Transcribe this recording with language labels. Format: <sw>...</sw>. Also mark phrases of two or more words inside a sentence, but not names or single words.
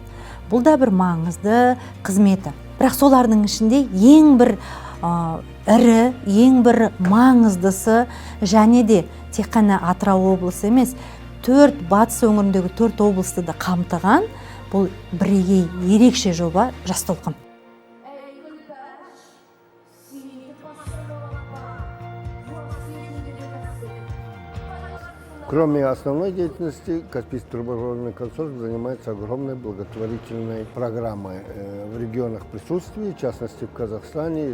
<kk>Бұл да бір маңызды қызметі. Бірақ солардың ішінде ең бір ірі, ең бір маңыздысы және де тек қана Атырау облысы емес, 4 батыс өңіріндегі 4 облысты да қамтыған бұл бірегей ерекше жоба Жас толқын.</kk> <ru>Кроме основной деятельности, Каспийский трубопроводный консорциум занимается огромной благотворительной программой в регионах присутствия, в частности в Казахстане.</ru>